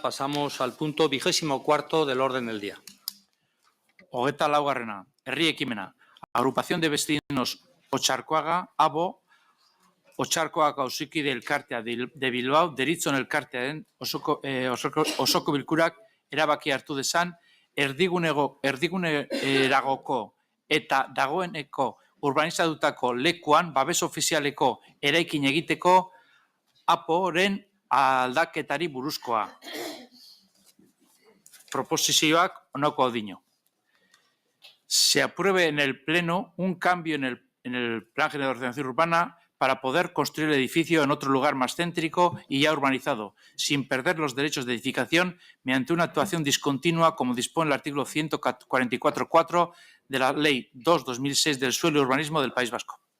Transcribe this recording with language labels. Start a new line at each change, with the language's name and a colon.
Spanish: Pasamos al punto 24 del orden del día.
Basque: Hogeita laugarrena, herri ekimena. Agrupación de vecinos Otxarkoaga, ABO, Otxarkoaga auzokide elkartea de Bilbao, deritzon elkartearen osoko bilkurak erabaki hartu dezan, erdiguneragoko eta dagoeneko urbanizatutako lekuan babes ofizialeko eraikin egiteko APOren aldaketari buruzkoa. Proposizioak honako dino.
Spanish: Se apruebe en el Pleno un cambio en el Plan General de Ordenación Urbana para poder construir el edificio en otro lugar más céntrico y ya urbanizado, sin perder los derechos de edificación mediante una actuación discontinua, como dispone el artículo 144.4 de la Ley 2/2006 del Suelo y Urbanismo del País Vasco.